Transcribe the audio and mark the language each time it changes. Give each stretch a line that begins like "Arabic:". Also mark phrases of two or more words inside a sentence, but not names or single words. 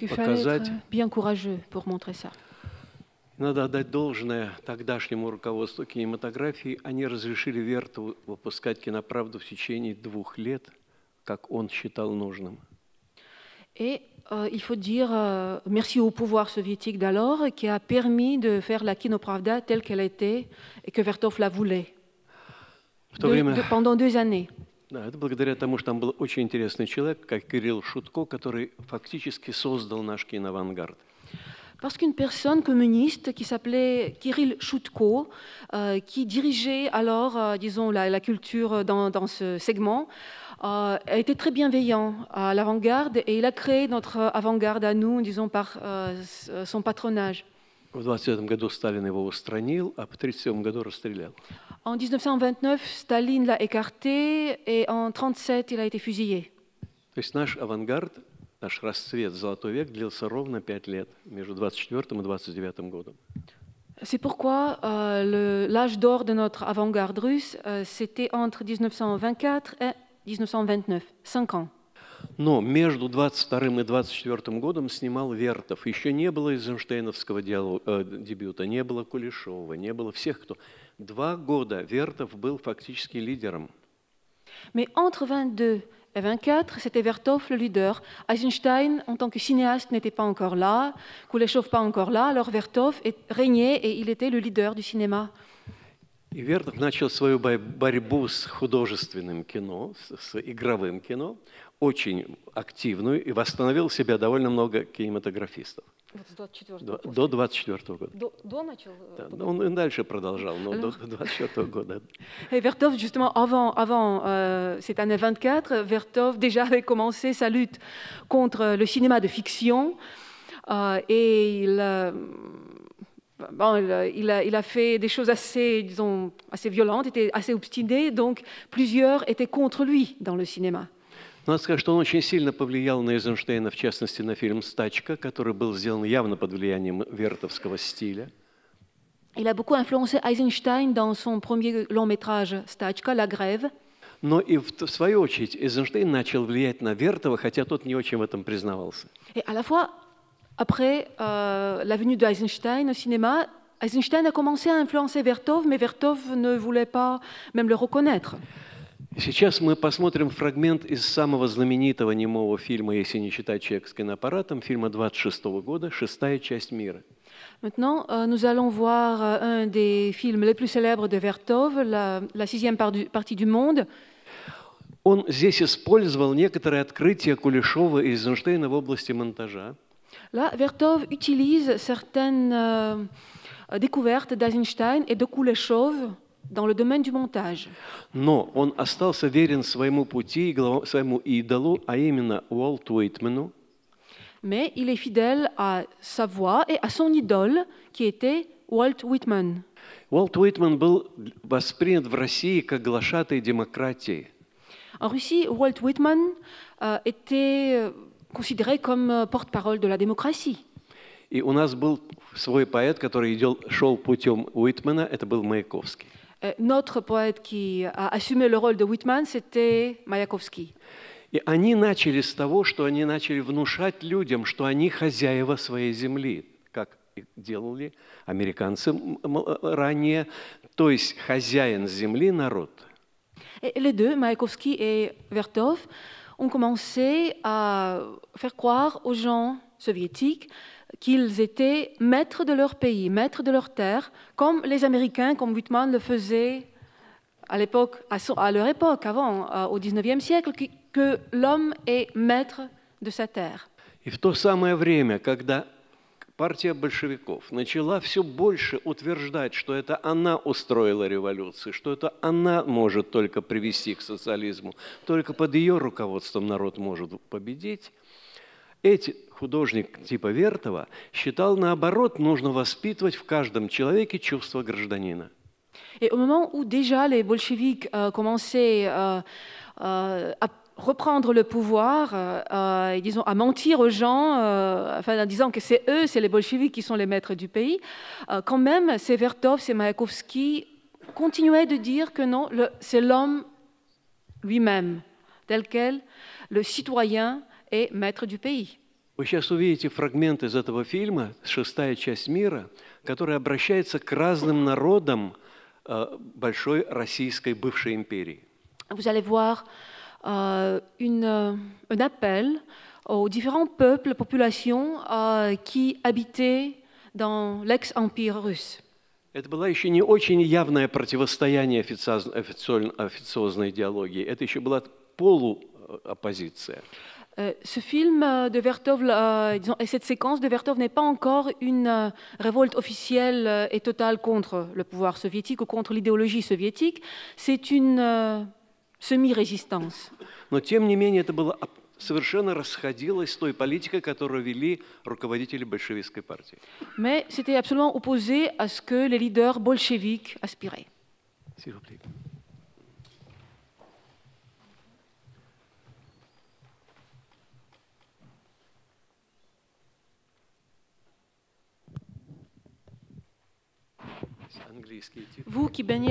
French: Il fallait
Russian: показать.
French: être bien courageux pour montrer ça.
Russian: Надо отдать должное тогдашнему руководству кинематографии. Они разрешили Вертову выпускать «Киноправду» в течение 2 лет, как он считал нужным.
French: Et il faut dire merci au pouvoir soviétique d'alors qui a permis de faire la Kinopravda telle qu'elle était et que Vertov la voulait pendant 2 années.
Russian: Да, это благодаря тому, что там был очень интересный человек, как Кирилл Шутко, который фактически создал наш киноавангард.
French: Parce qu'une personne communiste qui s'appelait Kirill Shutko, qui dirigeait alors, disons, la culture dans ce segment, a été très bienveillant à l'avant-garde et il a créé notre avant-garde à nous, disons, par son patronage.
Russian: В 1929 году Сталин его устранил, а в 1937 году расстрелял.
French: En 1929, Staline l'a écarté et en 1937, il a été fusillé.
Russian: То есть наш авангард, наш расцвет, золотой век, длился ровно 5 лет, между 24 и 29 годом.
French: C'est pourquoi l'âge d'or de notre avant-garde russe, c'était entre 1924 et 1929, 5 ans.
Russian: Но между 22 и 24 годом снимал Вертов. Еще не было эйзенштейновского дебюта, не было Кулешова, не было всех, кто... 2 года Вертов был фактически лидером.
French: Mais entre 22 et 24, c'était Vertov le leader. Eisenstein, en tant que cinéaste, n'était pas encore là, Kuleshov pas encore là, alors Vertov régnait et il était le leader du cinéma.
Russian: И Вертов начал свою борьбу с художественным кино, с игровым кино, очень активную, и восстановил себя довольно много кинематографистов. До 24 года. До начал? Да, он и дальше продолжал, но до 24 года.
French: Et Vertov, justement, avant cette année 24, Vertov déjà avait commencé sa lutte contre le cinéma de fiction et il a fait des choses assez, disons, assez violentes, était assez obstiné, donc plusieurs étaient contre lui dans le cinéma.
Russian: Надо сказать, что он очень сильно повлиял на Эйзенштейна, в частности, на фильм «Стачка», который был сделан явно под влиянием вертовского стиля.
French: Il a beaucoup influencé Eisenstein dans son premier long-métrage «Stachka», «La grève».
Russian: Но и в свою очередь Эйзенштейн начал влиять на Вертова, хотя тот не очень в этом признавался.
French: Et à la fois, après la venue d'Eisenstein au cinéma, Eisenstein a commencé à influencer Vertov, mais Vertov ne voulait pas même le reconnaître.
Russian: Сейчас мы посмотрим фрагмент из самого знаменитого немого фильма, если не считать «Человек с киноаппаратом», фильма 26 года «Шестая часть мира».
French: Maintenant, nous allons voir un des films les plus célèbres de Vertov, la 6e partie du monde.
Russian: Он здесь использовал некоторые открытия Кулешова и Эйзенштейна в области монтажа.
French: Là, Vertov utilise certaines découvertes d'Eisenstein et de Kuleshov dans le domaine du montage.
Russian: Но он остался верен своему пути, своему идолу, а именно Уолту Уитмену.
French: Mais il est fidèle à sa voix et à son idole, qui était Walt Whitman.
Russian: Уолт Уитмен был воспринят в России как глашатай демократии.
French: En Russie, Walt Whitman était considéré comme porte-parole de la démocratie.
Russian: И у нас был свой поэт, который шел путем Уитмена, это был Маяковский.
French: Notre poète qui a assumé le rôle de Whitman, c'était Mayakovsky.
Russian: И они начали с того, что они начали внушать людям, что они хозяева своей земли, как делали американцы ранее, то есть хозяин земли – народ.
French: Et les deux, Mayakovsky et Vertov, ont commencé à faire croire aux gens soviétiques qu'ils étaient maîtres de leur pays, maîtres de leur terre, comme les Américains, comme Whitman le faisait à l'époque, à leur époque, avant, au XIXe siècle, que l'homme est maître de sa terre.
Russian: И в то самое время, когда партия большевиков начала все больше утверждать, что это она устроила революцию, что это она может только привести к социализму, только под ее руководством народ может победить, эти художник типа Вертова считал, наоборот, нужно воспитывать в каждом человеке чувство гражданина.
French: Et au moment où déjà les bolcheviks commençaient à reprendre le pouvoir, et disons, à mentir aux gens, en disant que c'est eux, c'est les bolcheviks qui sont les maîtres du pays, quand même, c'est Vertov, c'est Mayakovsky continuaient de dire que non, c'est l'homme lui-même, tel quel, le citoyen est maître du pays.
Russian: Вы сейчас увидите фрагмент из этого фильма, «Шестая часть мира», который обращается к разным народам большой российской бывшей империи.
French: Vous allez voir un appel aux différents peuples, populations qui habitaient dans l'ex-empire russe.
Russian: Это было еще не очень явное противостояние официозной идеологии, это еще была полуоппозиция.
French: Ce film de Vertov, et cette séquence de Vertov n'est pas encore une révolte officielle et totale contre le pouvoir soviétique ou contre l'idéologie soviétique, c'est une semi-résistance.
Russian: Но тем не менее это было совершенно расходилось с той политикой, которую вели руководители большевистской партии.
French: Mais c'était absolument opposé à ce que les leaders bolcheviques aspiraient. S'il vous plaît. Vous qui baignez...